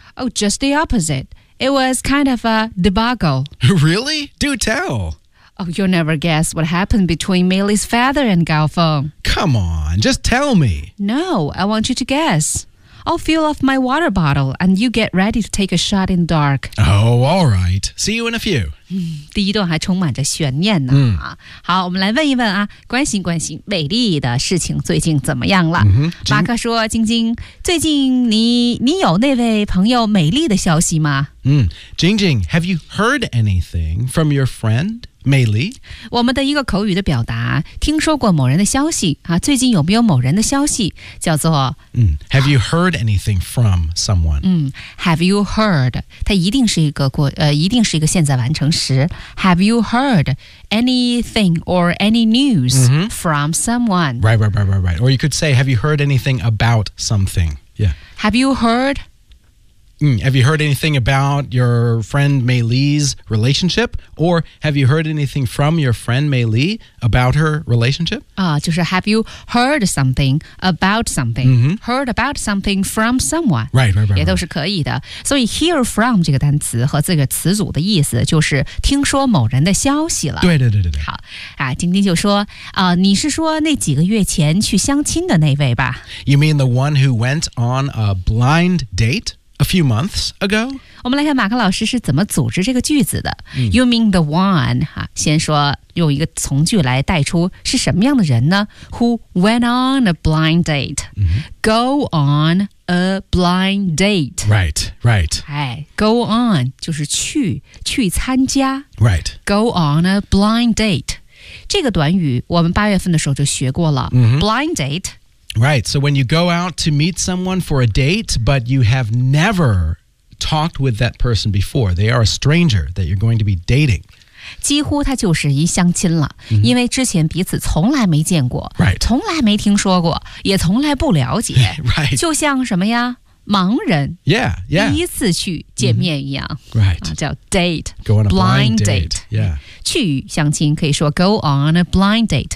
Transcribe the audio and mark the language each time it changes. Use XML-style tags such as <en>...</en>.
<en>Oh, just the opposite. It was kind of a debacle. Really? Do tell. Oh, you'll never guess what happened between Millie's father and Gao Feng. Come on, just tell me. No, I want you to guess. I'll fill off my water bottle and you get ready to take a shot in the dark. Oh, all right. See you in a few.</en> <zh>第一段还充满着悬念呢、好我们来问一问啊关心美丽的事情最近怎么样了、马克说晶晶最近你有那位朋友美丽的消息吗</zh> <en>晶晶、have you heard anything from your friend, 美丽</en> <zh>我们的一个口语的表达听说过某人的消息、啊、最近有没有某人的消息叫做、</zh> <en>have you heard anything from someone?、 have you heard?</en> <zh>它一定是一个过、一定是一个现在完成</zh> <en>Have you heard anything or any news、from someone? Right. Or you could say, have you heard anything about something? Yeah. Have you heard? Have you heard anything about your friend Mei Li's relationship? Or have you heard anything from your friend Mei Li about her relationship? Have you heard something about something? Mm-hmm. Heard about something from someone. Right.</en> <zh>也都是可以的。所以 hear from 这个单词和这个词组的意思就是听说某人的消息了。对。好，啊，丁丁就说，你是说那几个月前去相亲的那位吧？</zh> <en>You mean the one who went on a blind date? A few months ago?</en> <zh>我们来看马克老师是怎么组织这个句子的。</zh> <en>You mean the one,</en> <zh>哈，先说用一个从句来带出是什么样的人呢 ?</zh> <en>Who went on a blind date?、 Mm-hmm. Go on a blind date. Right.</en> <zh>哎 ,go on, 就是去参加。</zh> <en>Right. Go on a blind date.</en> <zh>这个短语我们八月份的时候就学过了。 Mm-hmm.</zh> <en>Blind date. Right, so when you go out to meet someone for a date, but you have never talked with that person before, they are a stranger that you're going to be dating.</en> <zh>几乎他就是一相亲了、mm-hmm. 因为之前彼此从来没见过、</zh> <en>right.</en> <zh>从来没听说过也从来不了解</zh> <en>Right.</en> <zh>就像什么呀盲人</zh> <en>yeah.</en> <zh>第一次去见面一样、</zh> <en>mm-hmm. Right.</en> <zh>叫 date,</zh> <en>go on a blind date. Yeah.</en> <zh>去相亲可以说</zh> <en>go on a blind date、</en>